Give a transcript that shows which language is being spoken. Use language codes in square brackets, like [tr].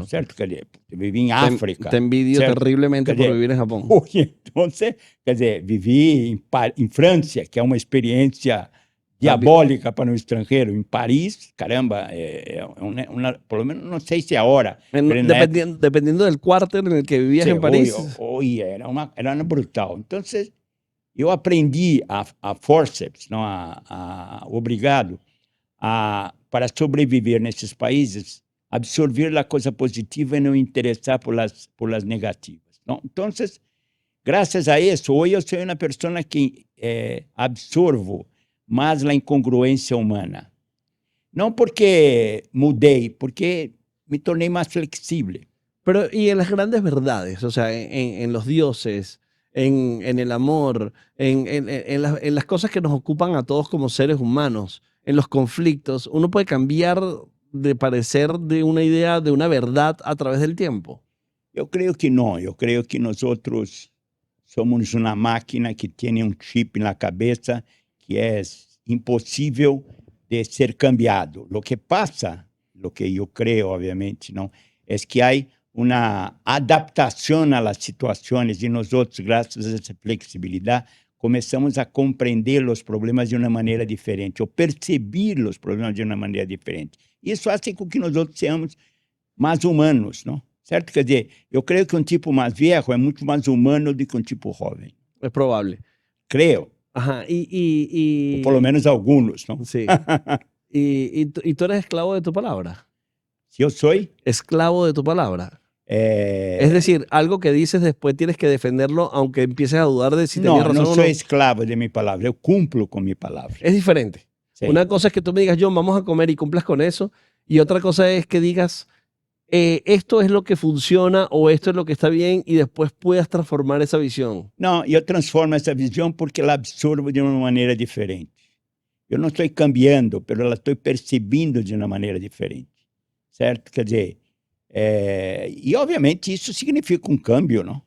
[pt] ¿No? ¿Cierto? Eu vivi em África. [es] Te envidio ¿cierto? terriblemente por vivir em Japão. [pt] Então, quer dizer, vivi em França, que é uma experiência diabólica para um estrangeiro. Em Paris, caramba, pelo menos não sei se agora. [es] Dependiendo del cuartel en el que vivías en París. [pt] Era uma brutal. Então, eu aprendi a forceps, não, obrigado, para sobreviver nesses países, absorver a coisa positiva e não interessar [es] por las negativas. [pt] Não? Então, graças a isso, hoje eu sou uma pessoa que absorvo mais a incongruência humana. Não porque mudei, porque me tornei mais flexível. [es] Pero, y en las grandes verdades, o sea, en los dioses, en el amor, en las cosas que nos ocupan a todos como seres humanos, en los conflictos, uno puede cambiar de parecer de una idea, de una verdad a través del tiempo. [pt] Eu creio que não. Eu creio que nós outros somos uma máquina que tem um chip na cabeça que é impossível de ser cambiado. O que passa, o que eu creio, obviamente, não, é que há uma adaptação às situações e nós outros, graças a essa flexibilidade, começamos a compreender os problemas de uma maneira diferente, ou perceber os problemas de uma maneira diferente. Isso faz com que nós outros sejamos mais humanos, não? Certo? Quer dizer, eu creio que um tipo mais velho é muito mais humano do que um tipo jovem. É provável. Creio. Ajá, Ou pelo menos alguns, não? [es] Sí. ¿Y tú eres esclavo de tu palabra? [pt] Se eu sou? [es] Esclavo de tu palabra. Es decir, algo que dices después tienes que defenderlo aunque empieces a dudar de si tenías razón o no. No soy esclavo de mi palabra, yo cumplo con mi palabra. Es diferente. Sí. Una cosa es que tú me digas, John, vamos a comer y cumplas con eso. Y otra cosa es que digas, esto es lo que funciona o esto es lo que está bien y después puedas transformar esa visión. No, yo transformo esa visión porque la absorbo de una manera diferente. Yo no estoy cambiando, pero la estoy percibiendo de una manera diferente. [pt] Certo? Quer dizer, e obviamente isso significa um câmbio, não?